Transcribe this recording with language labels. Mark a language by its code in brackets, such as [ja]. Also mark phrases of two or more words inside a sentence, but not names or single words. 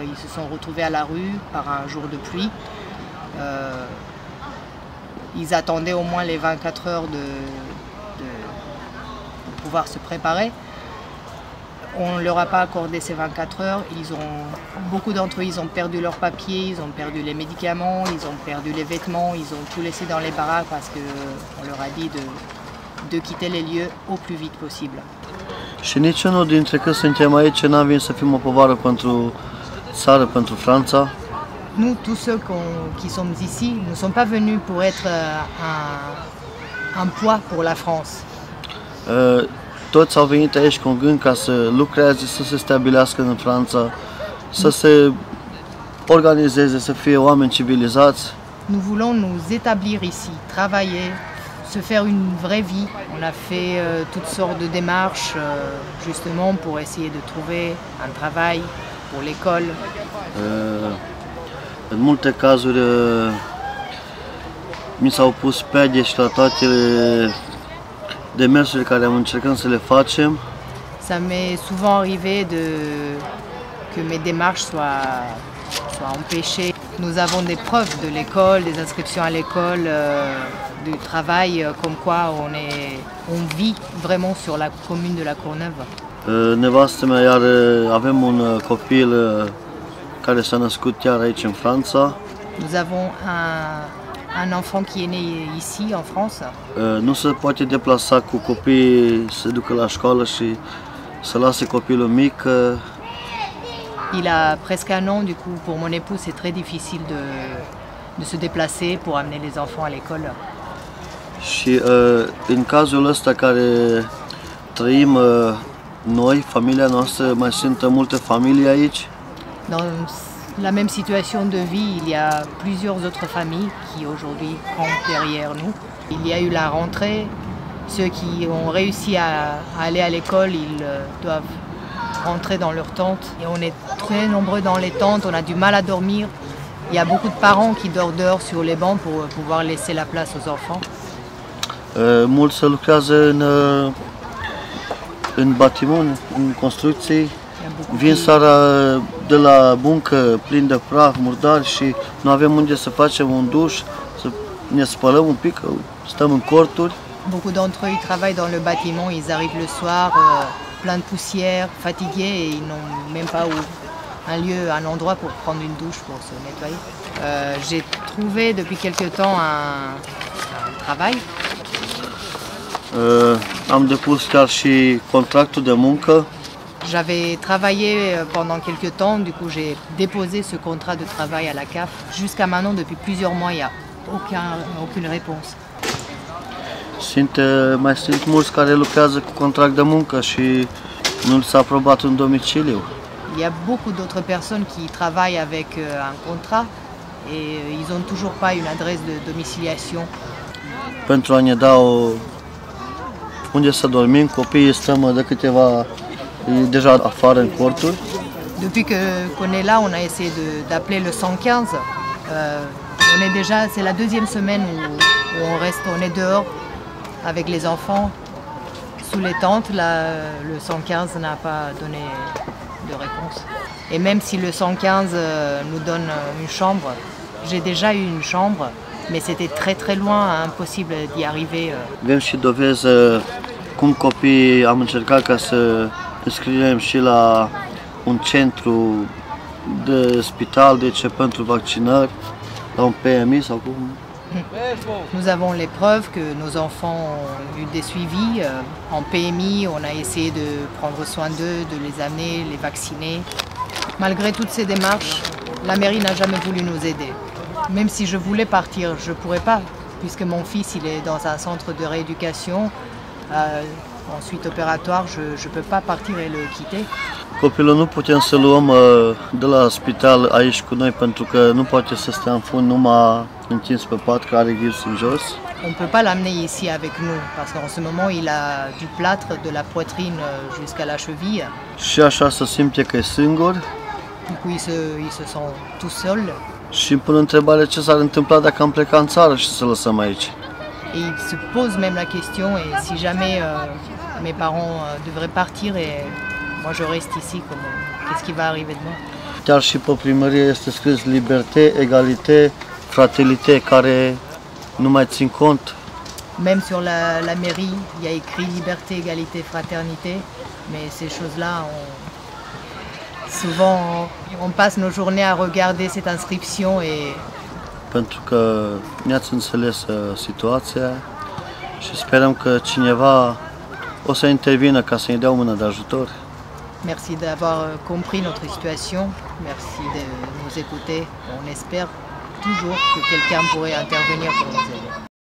[fr] Ils se sont retrouvés à la rue par un jour de pluie. Ils attendaient au moins les 24 heures pour pouvoir se préparer. On ne leur a pas accordé ces 24 heures. Beaucoup d'entre eux, ils ont perdu leurs papiers, ils ont perdu les médicaments, ils ont perdu les vêtements, ils ont tout laissé dans les baraques parce qu'on leur a dit de quitter les lieux au plus vite possible. [ro] Și niciunul dintre că suntem aici n-am venit să fim o povară pentru țară, pentru Franța. [fr] Nous, tous ceux qui sommes ici, ne sommes pas venus pour être un poids pour la France. [ro] Toți au venit aici cu un gând ca să lucreze, să se stabilească în Franța, să se organizeze, să fie oameni civilizați. [fr] Nous voulons nous établir ici, travailler, se faire une vraie vie. On a fait toutes sortes de démarches justement pour essayer de trouver un travail pour l'école. [ro] În multe cazuri mi s-au pus pedici la toate demersurile care am încercat să le facem. [fr] Ça m'est souvent arrivé que mes démarches soient empêchées. Nous avons des preuves de l'école, des inscriptions à l'école, du travail, comme quoi on vit vraiment sur la commune de La Courneuve. [ro] Nevastă mea, iar avem un copil care s-a născut chiar aici în Franța. [fr] Nous avons un enfant qui est né ici, en France. [ro] Nu se poate deplasa cu copiii, să ducă la școală și să lase copilul mic. [fr] Il a presque 1 an, du coup, pour mon époux, c'est très difficile de se déplacer pour amener les enfants à l'école. [ro] Și în cazul ăsta care trăim noi, familia noastră, mai sunt multe familii aici. [fr] Dans la même situation de vie, il y a plusieurs autres familles qui aujourd'hui campent derrière nous. Il y a eu la rentrée. Ceux qui ont réussi à aller à l'école, ils doivent rentrer dans leur tente. Et on est très nombreux dans les tentes, on a du mal à dormir. Il y a beaucoup de parents qui dorment dehors sur les bancs pour pouvoir laisser la place aux enfants. [ro] Mulți se lucrează în batimun, în construcții. Vin seara de la muncă plin de praf, murdar și nu avem unde să facem un duș, să ne spălăm un pic, stăm în corturi. [fr] Beaucoup d'entre eux ils travaillent dans le bâtiment, ils arrivent le soir plein de poussière, fatigués et ils n'ont même pas un endroit pour prendre une douche, pour se nettoyer. J'ai trouvé depuis quelque temps un travail. [ro] Am depus chiar și contractul de muncă. [fr] J'avais travaillé pendant quelques temps, du coup j'ai déposé ce contrat de travail à la CAF. Jusqu'à maintenant, depuis plusieurs mois, il n'y a aucune réponse. [ro] Mai sunt mulți care lucrează cu contract de muncă și nu s-a aprobat un domiciliu. [fr] Il y a beaucoup d'autres personnes qui travaillent avec un contrat et ils n'ont toujours pas une adresse de domiciliation. [ro] Pentru a ne da unde să dormim, copiii stăm de câteva deja afară în corturi. [fr] Depuis qu'on est là, on a essayé d'appeler le 115. On est déjà, c'est la 2e semaine où on est dehors avec les enfants sous les tentes. Là, le 115 n'a pas donné de réponse. Et même si le 115 nous donne une chambre, j'ai déjà eu une chambre, mais c'était très loin, impossible d'y arriver. [ro] Avem și dovezi cum copiii am încercat ca să înscriem și la un centru de spital, pentru vaccinări, la un PMI sau cum. [fr] Nous avons les preuves que nos enfants ont eu des suivis. En PMI, on a essayé de prendre soin d'eux, de les amener, les vacciner. Malgré toutes ces démarches, la mairie n'a jamais voulu nous aider. Même si je voulais partir, je ne pourrais pas, puisque mon fils il est dans un centre de rééducation. Ensuite opératoire, je ne peux pas partir et le quitter. [ro] Copilul nu putem să luăm de la spital aici cu noi pentru că nu poate să stea în fund numai întins pe pat, care are ghirs în jos. [fr] On ne peut pas l'amener ici avec nous, parce qu'en ce moment il a du plâtre de la poitrine jusqu'à la cheville. [ro] Și așa se simte că e singur. [fr] Du coup il se sent tout seul. [ro] Și îmi pun întrebarea ce s-ar întâmpla dacă am plecat în țară și să lăsăm aici. [fr] Et il se pose même la question, et si jamais mes parents devraient partir et moi je reste ici, qu'est-ce qui va arriver de moi? [ro] Chiar și pe primărie este scris [fr] liberté, égalité, fraternité, [ro] care nu mai țin cont. [fr] Même sur la mairie, il y a écrit liberté, égalité, fraternité, mais ces choses-là, souvent on passe nos journées à regarder cette inscription et [ro] pentru că ne-ați înțeles situația și sperăm că cineva o să intervină ca să ne dea o mână de ajutor. [fr] Merci d'avoir compris notre situation, merci de nous écouter. On espère toujours que quelqu'un pourrait intervenir pour nous aider.